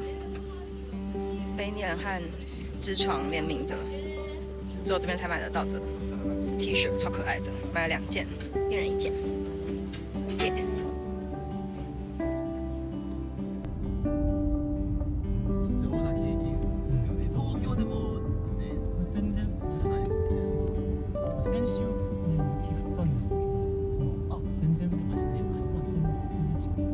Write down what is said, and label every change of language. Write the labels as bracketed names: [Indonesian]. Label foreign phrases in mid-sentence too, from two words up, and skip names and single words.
[Chinese] 北脸和知床联名的，只有这边才买得到的 T 恤，超可爱的，买了2件，一人1件。耶！ [Japanese] 貴重な経験ですよね。東京でもね、全然ないですよ。先週雪降ったんですけど、あ、全然降ってましたね。まあ全然違うんです。